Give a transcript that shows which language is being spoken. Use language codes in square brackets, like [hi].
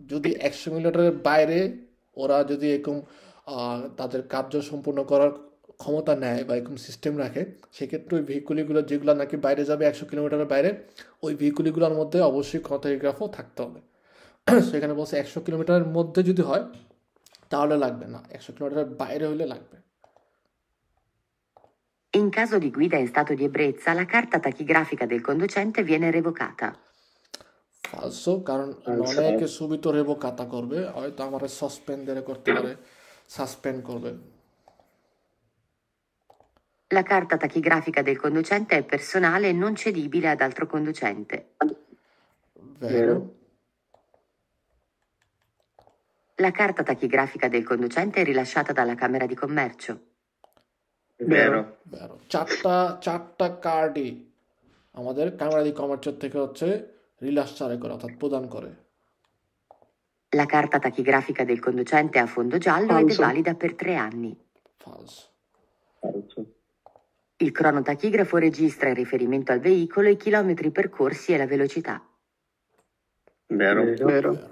[bn] যদি 100 কিলোমিটারের বাইরে ওরা যদি এরকম তাদের কার্য সম্পূর্ণ করার ক্ষমতা নেয় বা এরকম সিস্টেম রাখে, সেক্ষেত্রে ওই ভেহিকুলিগুলো যেগুলো নাকি বাইরে যাবে 100 কিলোমিটারের বাইরে, ওই ভেহিকুলিগুলোর মধ্যে অবশ্যই কোনোটাগ্রাফও থাকতে হবে। সেখানে বলছে 100 কিলোমিটারের মধ্যে যদি হয় তাহলে লাগবে না, 100 কিলোমিটারের বাইরে হলে লাগবে। [it] In caso di guida in stato di ebbrezza, la carta tachigrafica del conducente viene revocata. [bn] ফালসো, কারণ অনেকে সুবিত রেভোকাতা করবে, হয়তো আমার সাসপেন্ডের করতে পারে, সাসপেন্ড করবে। [it] La carta tachigrafica del conducente è personale e non cedibile ad altro conducente. Vero. La carta tachigrafica del conducente è rilasciata dalla Camera di Commercio. Vero. Vero. [bn] চারটা কার্ডই আমাদের ক্যামেরা দি কমার্চের থেকে হচ্ছে রিলাস করে অর্থাৎ প্রদান করে। [it] La carta tachigrafica del conducente è a fondo giallo ed è Falso. valida per 3 anni. Falso. Falso. Il cronotachigrafo registra in riferimento al veicolo i chilometri percorsi e la velocità. Vero. Vero.